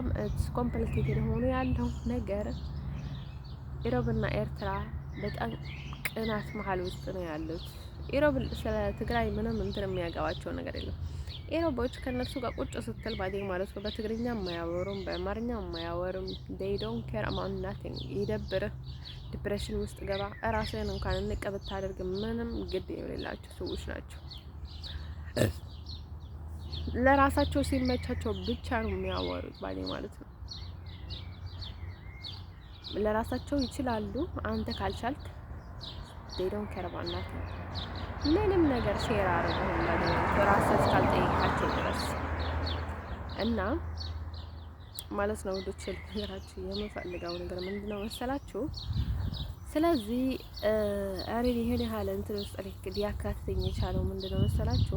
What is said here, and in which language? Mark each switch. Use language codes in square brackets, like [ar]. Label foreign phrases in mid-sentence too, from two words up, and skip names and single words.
[am] ኮምፕሊኬትድ ሆኖ ያለው ነገር ኢሮብና ኤርትራ በጣም ቅናት መሀል ውስጥ ነው ያሉት። ኢሮብ ስለ ትግራይ ምንም እንትን የሚያገባቸው ነገር የለም። ኢሮቦች ከነሱ ጋር ቁጭ ስትል ባዴ ማለት ነው በትግርኛ የማያወሩም በአማርኛ የማያወሩም [en] they don't care about nothing። [am] ይደብርህ፣ ዲፕሬሽን ውስጥ ገባ፣ እራስህን እንኳን እንቅ ብታደርግ ምንም ግድ የሌላቸው ሰዎች ናቸው። ለራሳቸው ሲመቻቸው ብቻ ነው የሚያወሩት ባዴ ማለት ነው። ለራሳቸው ይችላሉ። አንተ ካልቻልክ [en] they don't care about nothing። [am] ምንም ነገር ሼር አድርገው ለራስህ እስካልጠየቃቸው ድረስ እና ማለት ነው ወዶች ነገራችሁ የምፈልገው ነገር ምንድነው መሰላችሁ? ስለዚህ አሬ ይሄን ያህል እንትን ውስጥ ሊያካትተኝ የቻለው ምንድነው መሰላችሁ?